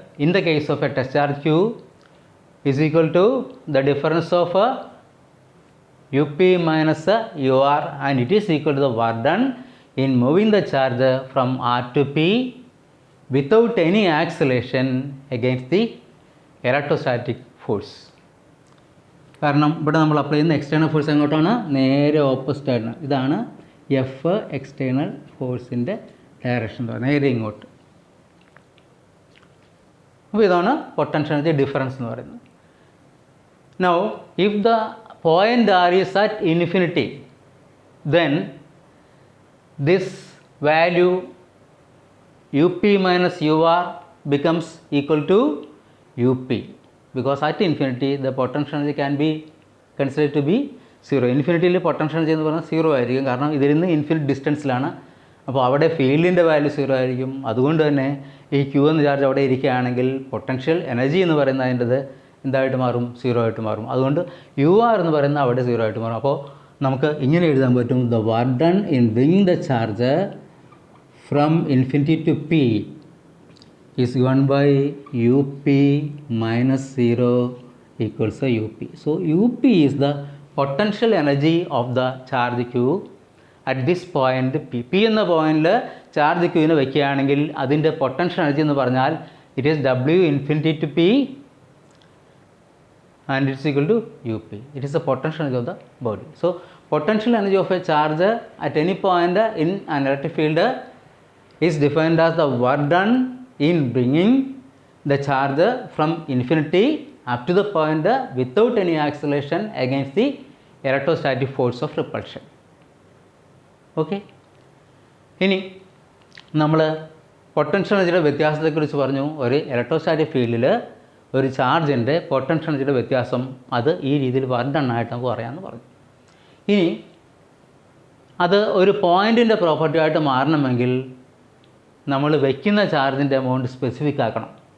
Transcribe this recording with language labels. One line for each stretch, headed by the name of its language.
English: In the case of a test charge Q is equal to the difference of UP minus UR, and it is equal to the work done in moving the charge from R to P without any acceleration against the electrostatic force.
Malayalam: കാരണം ഇവിടെ നമ്മൾ apply ചെയ്യുന്ന external force എങ്ങോട്ടാണ്? നേരെ opposite ആയിട്ടാണ്. ഇതാണ് F external ഫോഴ്സിൻ്റെ direction, നേരെ ഇങ്ങോട്ട്. അപ്പോൾ ഇതാണ് പൊട്ടൻഷ്യൽ എനർജി ഡിഫറൻസ് എന്ന് പറയുന്നത്.
English: Now if the point R is at infinity, then this value UP minus UR becomes equal to UP, because at infinity the potential energy can be considered to be 0.
Malayalam: ഇൻഫിനിറ്റിയിൽ potential energy എന്ന് പറഞ്ഞാൽ 0 ആയിരിക്കും. കാരണം ഇതിൽ നിന്ന് infinite ഡിസ്റ്റൻസിലാണ്. അപ്പോൾ അവിടെ ഫീൽഡിൻ്റെ value 0 ആയിരിക്കും. അതുകൊണ്ട് തന്നെ ഈ ക്യൂ എന്ന ചാർജ് അവിടെ ഇരിക്കുകയാണെങ്കിൽ പൊട്ടൻഷ്യൽ എനർജി എന്ന് പറയുന്നത് അതിൻ്റെത് എന്തായിട്ട് മാറും? 0 ആയിട്ട് മാറും. അതുകൊണ്ട് UR എന്ന് പറയുന്നത് അവിടെ 0 ആയിട്ട് മാറും. അപ്പോൾ നമുക്ക് ഇങ്ങനെ എഴുതാൻ പറ്റും:
English: The work done in bringing the charge from infinity to p is given by UP minus 0 equals to UP. So UP is the potential energy of the charge Q at this point P.
Malayalam: P എന്ന പോയിന്റിൽ charge ക്യൂവിന് വയ്ക്കുകയാണെങ്കിൽ അതിൻ്റെ potential energy എന്ന് പറഞ്ഞാൽ
English: It is W infinity to P and it's equal to UP. It is the potential energy of the body. So, potential energy of a charge at any point in an electric field is defined as the work done in bringing the charge from infinity up to the point without any acceleration against the electrostatic force of repulsion. Okay?
Malayalam: ഇനി നമ്മൾ potential എനർജിയുടെ വ്യത്യാസത്തെക്കുറിച്ച് പറഞ്ഞു. ഒരു electrostatic ഫീൽഡിൽ ഒരു ചാർജിൻ്റെ potential എനർജിയുടെ വ്യത്യാസം അത് ഈ രീതിയിൽ വർക്ക് ഡൺ ആയിട്ട് നമുക്ക് പറയാമെന്ന് പറഞ്ഞു. ഇനി അത് ഒരു പോയിൻറ്റിൻ്റെ പ്രോപ്പർട്ടി ആയിട്ട് മാറണമെങ്കിൽ നമ്മൾ വയ്ക്കുന്ന ചാർജിൻ്റെ എമൗണ്ട് സ്പെസിഫിക് ആക്കണം.